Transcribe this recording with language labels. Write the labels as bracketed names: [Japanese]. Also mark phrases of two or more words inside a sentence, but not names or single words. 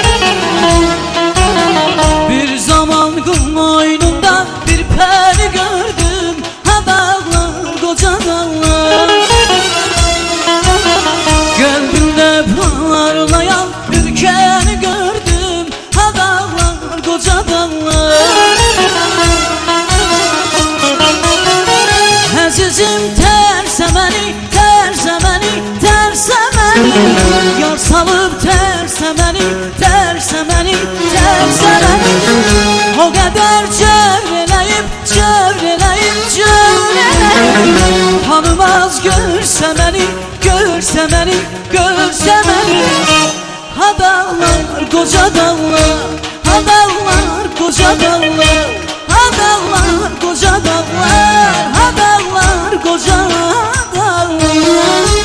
[Turkish] Bir zaman koynumda bir peri gördüm, ha dağlar, koca dağlar. Kalbimde parlayan bir keri gördüm, ha dağlar, koca dağlar. [Azerbaijani] Əzizim tərsə məni, tərsə məni, tərsə məni. Yar salıb tərsə məni, tərsə məni, tərsə məni. O qədər cövr eləyib, cövr eləyib, cövr eləyib. Tanımaz görsə məni, görsə məni, görsə məni. [Turkish] Ha dağlar, koca dağlar, ha dağlar, koca dağlar. Ha dağlar, koca dağlar, ha dağlar, koca dağlar.